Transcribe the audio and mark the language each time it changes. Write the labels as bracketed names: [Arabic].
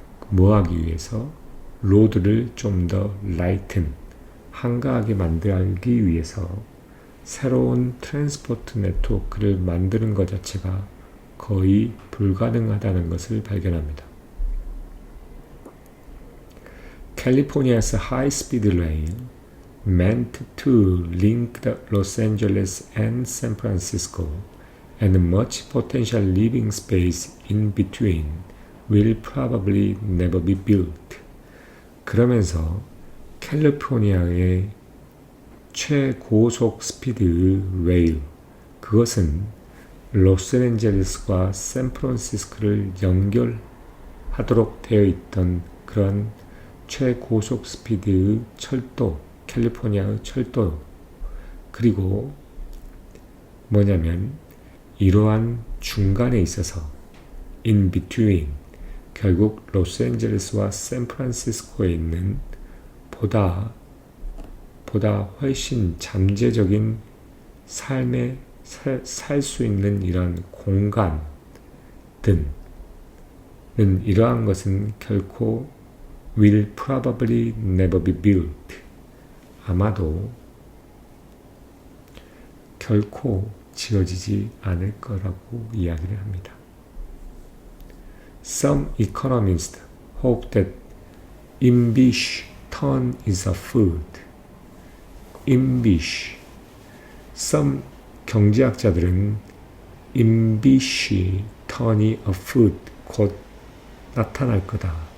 [Korean] 뭐 하기 위해서? 로드를 좀 더 한가하게 만들기 위해서 새로운 트랜스포트 네트워크를 만드는 것 자체가 거의 불가능하다는 것을 발견합니다. [English] California's high-speed rail, meant to link the Los Angeles and San Francisco, and much potential living space in between, will probably never be built. [Korean] 그러면서 캘리포니아의 최고속 스피드 레일, 그것은 로스앤젤레스과 샌프란시스코를 연결하도록 되어 있던 그런 최고속 스피드 철도, 캘리포니아의 철도, 그리고 뭐냐면 이러한 중간에 있어서 [English] in between, [Korean] 결국 로스앤젤레스와 샌프란시스코에 있는 보다 훨씬 잠재적인 삶에 살 수 있는 이러한 공간 등은 이러한 것은 결코 [English] will probably never be built, [Korean] 아마도 결코 지어지지 않을 거라고 이야기를 합니다. [English] Some economists hope that imbish turn is afoot. imbish. Some [Korean] 경제학자들은 [English] imbish turn [Korean] 이 [English] afoot, [Korean] 곧 나타날 거다.